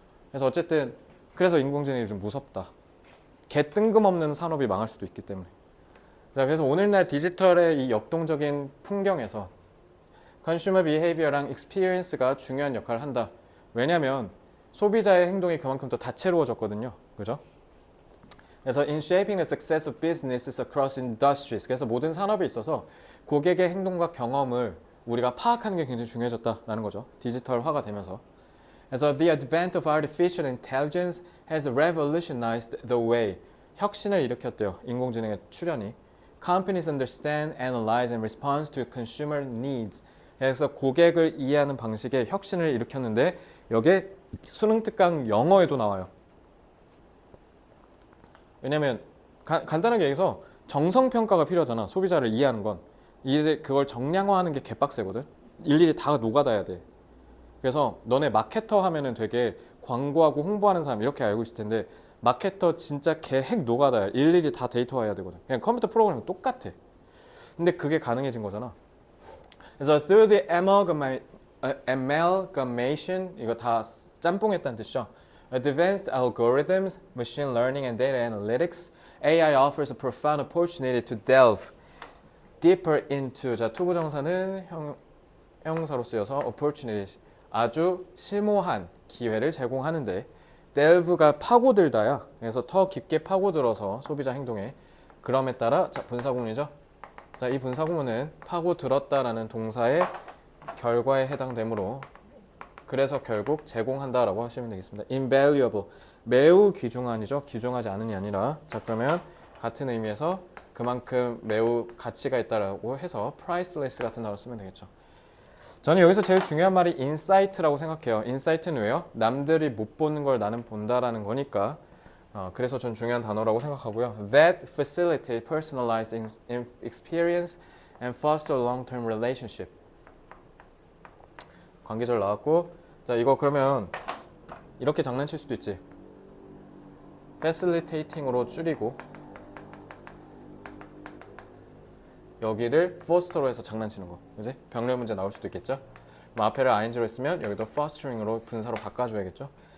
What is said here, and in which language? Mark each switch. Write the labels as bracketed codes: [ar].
[ko] 그래서 어쨌든 그래서 인공지능이 좀 무섭다. 개 뜬금없는 산업이 망할 수도 있기 때문에. 자, 그래서 오늘날 디지털의 이 역동적인 풍경에서 컨슈머 비헤이비어랑 익스피리언스가 중요한 역할을 한다. 왜냐면 소비자의 행동이 그만큼 더 다채로워졌거든요. 그죠? [en] 그래서 in shaping the success of businesses across industries. [ko] 그래서 모든 산업에 있어서 고객의 행동과 경험을 우리가 파악하는 게 굉장히 중요해졌다라는 거죠. 디지털화가 되면서. [en] 그래서 the advent of artificial intelligence has revolutionized the way. [ko] 혁신을 일으켰대요. 인공지능의 출현이. [en] Companies understand, analyze, and respond to consumer needs. [ko] 그래서 고객을 이해하는 방식에 혁신을 일으켰는데 여기에 수능 특강 영어에도 나와요. 왜냐면 간단하게 얘기해서 정성평가가 필요하잖아. 소비자를 이해하는 건. 이제 그걸 정량화하는 게 개빡세거든. 일일이 다 노가다야 돼. 그래서 너네 마케터 하면은 되게 광고하고 홍보하는 사람 이렇게 알고 있을 텐데 마케터 진짜 개핵 노가다야. 일일이 다 데이터화해야 되거든. 그냥 컴퓨터 프로그램은 똑같아. 근데 그게 가능해진 거잖아. 그래서 [en] through the amalgamation [ko] 이거 다 짬뽕했다는 뜻이죠. [en] Advanced algorithms, machine learning, and data analytics, AI offers a profound opportunity to delve deeper into. [ko] 자, 투부정사는 형용사로 쓰여서 opportunity 아주 심오한 기회를 제공하는데 delve가 파고들다야. 그래서 더 깊게 파고들어서 소비자 행동에 그럼에 따라 자, 분사구문이죠. 자, 이 분사구문은 파고들었다라는 동사의 결과에 해당되므로 그래서 결국 제공한다라고 하시면 되겠습니다. invaluable 매우 귀중한이죠. 귀중하지 않은이 아니라 자 그러면 같은 의미에서 그만큼 매우 가치가 있다라고 해서 priceless 같은 단어 쓰면 되겠죠. 저는 여기서 제일 중요한 말이 insight라고 생각해요. insight는 왜요? 남들이 못 보는 걸 나는 본다라는 거니까 그래서 전 중요한 단어라고 생각하고요. [en] That facilitate personalized experience and foster long-term relationship. [ko] 관계절 나왔고 자 이거 그러면 이렇게 장난칠 수도 있지. facilitating으로 줄이고 여기를 foster로 해서 장난치는 거 그지? 병렬 문제 나올 수도 있겠죠. 뭐 앞에를 ing로 했으면 여기도 fostering으로 분사로 바꿔줘야겠죠.